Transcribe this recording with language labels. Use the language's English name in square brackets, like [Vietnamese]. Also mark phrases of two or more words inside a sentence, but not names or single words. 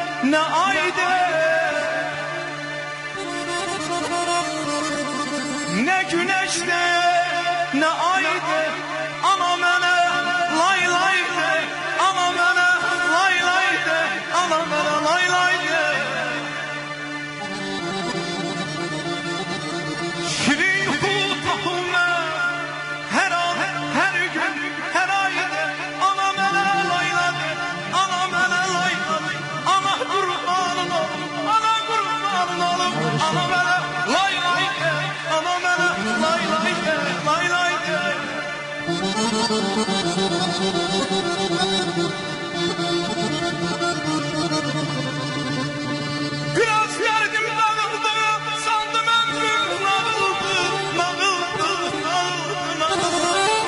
[Turkish] ne aydı, ne güneşte, ne aydı. [Azerbaijani] Ana mənə lay lay de, ana mənə lay lay de, ana mənə lay lay de. Şirin yuxu tapımı her an, her gün, her ayda. Ana mənə lay lay de, ana mənə lay lay de. Ana qurbanın olum, ana qurbanın olum. Ana mənə lay lay de, ana mənə lay lay de, lay lay de. Biraz derdim dağıldı, sandım ömrüm nağıldı, nağıldı, nağıldı, nağıldı.